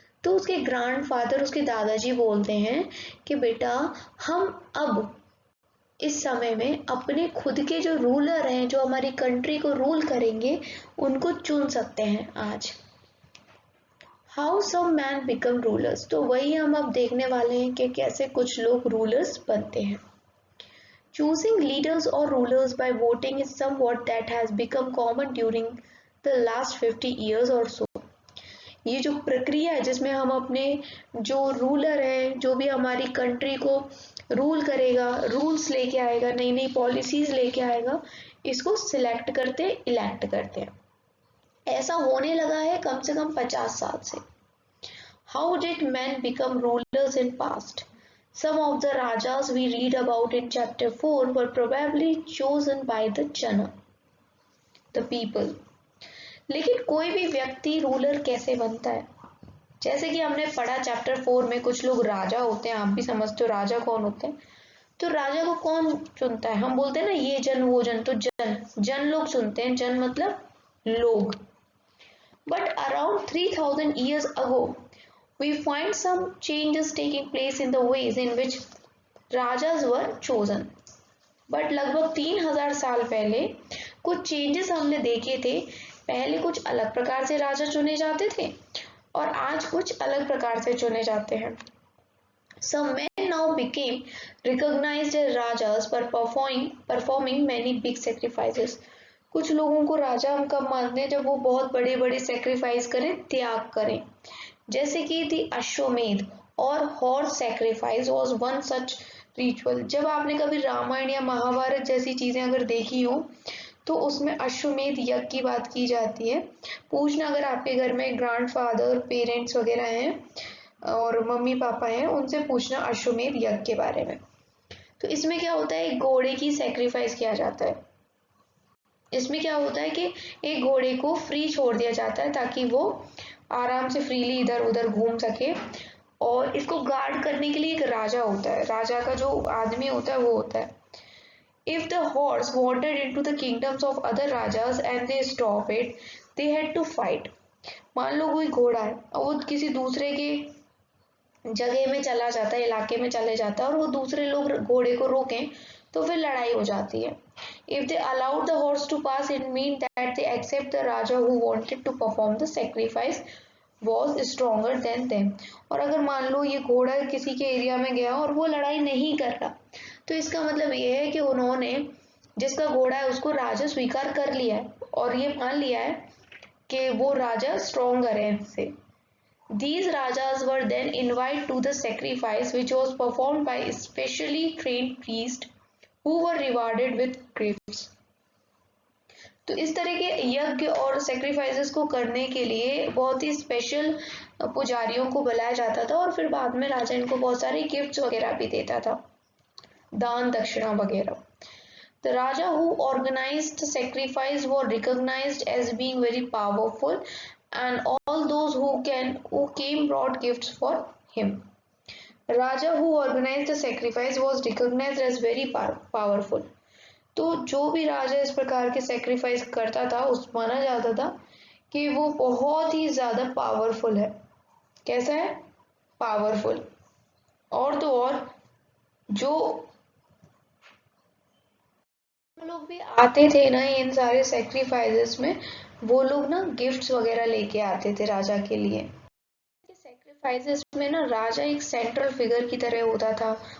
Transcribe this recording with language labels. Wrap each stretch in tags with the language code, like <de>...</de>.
<hi>तो उसके ग्रैंडफादर, उसके दादाजी बोलते हैं कि बेटा, हम अब इस समय में अपने खुद के जो रूलर हैं, जो हमारी कंट्री को रूल करेंगे, उनको चुन सकते हैं आज।</hi> <en>how some man become rulers,</en> <hi>तो वही हम अब देखने वाले हैं कि कैसे कुछ लोग रूलर्स बनते हैं।</hi> <en>Choosing leaders or rulers by voting is somewhat that has become common during the last 50 years or so.</en> <hi>ये जो प्रक्रिया है जिसमें हम अपने जो रूलर है, जो भी हमारी कंट्री को रूल करेगा, रूल्स लेके आएगा, नई नई पॉलिसीज लेके आएगा, इसको सिलेक्ट करते, इलेक्ट करते हैं। ऐसा होने लगा है कम से कम 50 साल से।</hi> <en>How did man become rulers in past? Some of the rajas we read about in chapter 4 were probably chosen by the jana, the people.</en> <hi>लेकिन कोई भी व्यक्ति रूलर कैसे बनता है? जैसे कि हमने पढ़ा चैप्टर 4 में, कुछ लोग राजा होते हैं। आप भी समझते हो राजा कौन होते हैं। तो राजा को कौन चुनता है? हम बोलते हैं ना, ये जन वो जन, तो जन लोग चुनते हैं। जन मतलब लोग।</hi> <en>But around 3000 years ago we find some changes taking place in the ways in which rajas were chosen.</en> <hi>But लगभग 3000 साल पहले कुछ चेंजेस हमने देखे थे। पहले कुछ अलग प्रकार से राजा चुने जाते थे और आज कुछ अलग प्रकार से चुने जाते हैं।</hi> <en>Some men now became recognized as rajas पर performing many big sacrifices.</en> <hi>कुछ लोगों को राजा हम कब मानते हैं? जब वो बहुत बड़े बड़े सेक्रीफाइस करें, त्याग करें। जैसे कि</hi> <en>The Ashvamedha और horse sacrifice was one such ritual.</en> <hi>जब आपने कभी रामायण या महाभारत जैसी चीजें अगर देखी हो, तो उसमें अश्वमेध यज्ञ की बात की जाती है। पूछना अगर आपके घर में ग्रैंडफादर, पेरेंट्स वगैरह हैं और मम्मी पापा हैं, उनसे पूछना अश्वमेध यज्ञ के बारे में। तो इसमें क्या होता है, एक घोड़े की सैक्रिफाइस किया जाता है। इसमें क्या होता है कि एक घोड़े को फ्री छोड़ दिया जाता है ताकि वो आराम से फ्रीली इधर उधर घूम सके, और इसको गार्ड करने के लिए एक राजा होता है। राजा का जो आदमी होता है वो होता है।</hi> <en>If the horse wandered into the kingdoms of other rajas and they stop it, they had to fight.</en> <hi>मान लो कोई घोड़ा है और वो किसी दूसरे के जगह में चला जाता है, इलाके में चले जाता है, और वो दूसरे लोग घोड़े को रोकें तो फिर लड़ाई हो जाती है।</hi> <en>If they allowed the horse to pass, it means that they accept the raja who wanted to perform the sacrifice was stronger than them.</en> <hi>और अगर मान लो ये घोड़ा किसी के एरिया में गया और वो लड़ाई नहीं कर रहा, तो इसका मतलब ये है कि उन्होंने, जिसका घोड़ा है, उसको राजा स्वीकार कर लिया है और ये मान लिया है कि वो राजा स्ट्रॉन्गर है इससे।</hi> <en>These rajas were then invited to the sacrifice, which was performed by specially trained priests who were rewarded with gifts.</en> <hi>तो इस तरह के यज्ञ और सेक्रीफाइसेस को करने के लिए बहुत ही स्पेशल पुजारियों को बुलाया जाता था, और फिर बाद में राजा इनको बहुत सारे गिफ्ट्स वगैरह भी देता था, दान दक्षिणा वगैरह।</hi> <en>The Raja who organized the sacrifice was recognized as being very powerful, and all those who came brought gifts for him. Raja who organized the sacrifice was recognized as very powerful.</en> <hi>तो जो भी राजा इस प्रकार के sacrifice करता था, उस माना जाता था कि वो बहुत ही ज्यादा पावरफुल है। कैसा है? पावरफुल। और तो और जो लोग भी आते थे ना इन सारे सेक्रीफाइसेस में, वो लोग ना गिफ्ट्स वगैरह लेके आते थे राजा के लिए। सेक्रीफाइसेस में ना राजा एक सेंट्रल फिगर की तरह होता था,</hi>